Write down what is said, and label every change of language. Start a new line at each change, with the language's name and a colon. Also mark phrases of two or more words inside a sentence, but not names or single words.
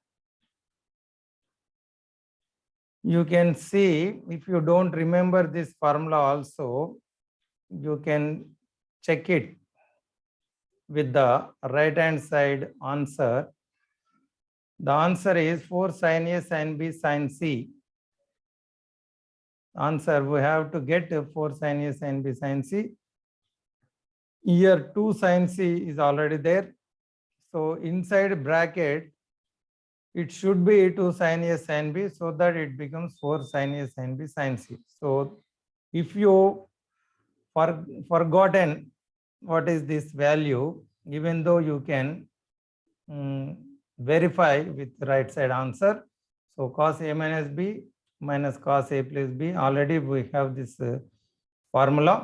English: You can see, if you don't remember this formula also, you can check it with the right hand side answer. The answer is 4 sin A sin B sin C. Answer, we have to get 4 sin A sin B sin C. Here 2 sin C is already there. So inside bracket, it should be 2 sin A sin B, so that it becomes 4 sin A sin B sin C. So if you forgotten what is this value, even though you can verify with right side answer. So cos A minus B minus cos A plus B, already we have this formula.